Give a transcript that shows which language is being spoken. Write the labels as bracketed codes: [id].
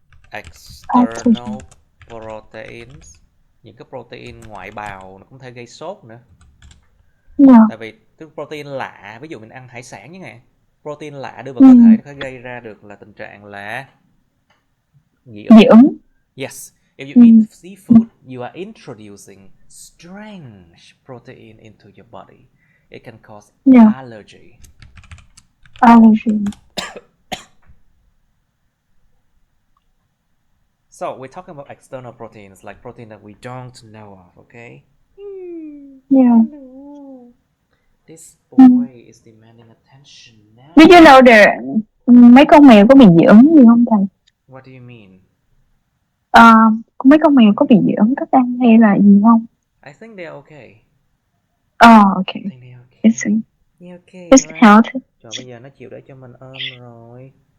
[vi] external proteins, những cái protein ngoại bào nó cũng thể gây sốt nữa. Tại vì cái protein lạ, ví dụ mình ăn hải sản như này, protein lạ đưa vào cơ thể nó có gây ra được là tình trạng là dị ứng. [en] Yes, if you eat seafood, you are introducing strange protein into your body. It can cause allergy. So we're talking about external proteins, like protein that we don't know of, okay? Hello. This boy is demanding attention now. Did you know that [vi] mấy con mèo có bị dị ứng gì không thầy? [en] What do you mean? [vi] Mấy con mèo có bị dị ứng thức ăn hay là gì không? [en] I think they're okay. Okay. I think they're okay. It's healthy. [vi] Rồi bây giờ nó chịu để cho mình ôm rồi.